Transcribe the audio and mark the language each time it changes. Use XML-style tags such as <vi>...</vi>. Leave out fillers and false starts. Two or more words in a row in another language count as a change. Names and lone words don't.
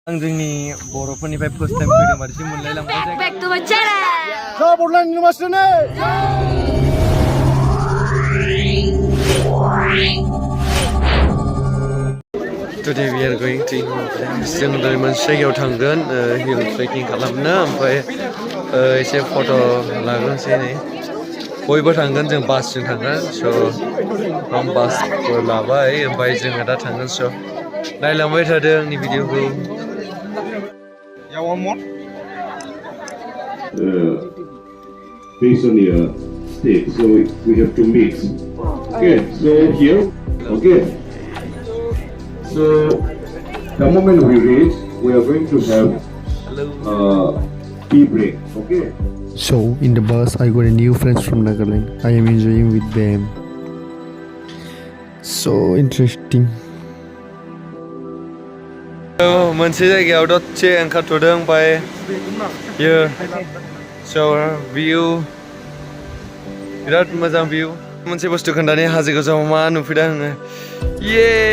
<brx>आं जोंनि बर'फोरनिफ्राय</brx> <en>first time</en> <brx>फैदों मारैसो मोनलायलांबाय</brx> <en>Back to my channel. Bodoland University. Today we are going to</en> <brx>जों दिनै मोनसे जायगायाव थांगोन</brx> <en>hill trekking</en> <brx>खालामनो ओमफ्राय एसे फट' लाग्रोनोसै नै बयबो थांगोन जों बासजों थांगोन स' आं बासफोर लाबाय ओमफ्राय जोङो दा थांगोन स' नायलांबाय थादों आंनि भिडिअखौ</brx> <en>based on your state, so we have to mix. Okay, so here, okay. So the moment we reach, we are going to have tea break. Okay. So in the bus, I got a new friends from Nagaland. I am enjoying with them. So interesting.</en> <brx>मोनसे जायगायाव दसे ओंखारथ'दों ओमफ्राय यो</brx> <en>shower view</en> <brx>बिराद मोजां view मोनसे बुस्थु खोन्थानि हाजो गोजौआव मा नुफैदों आङो ये</brx>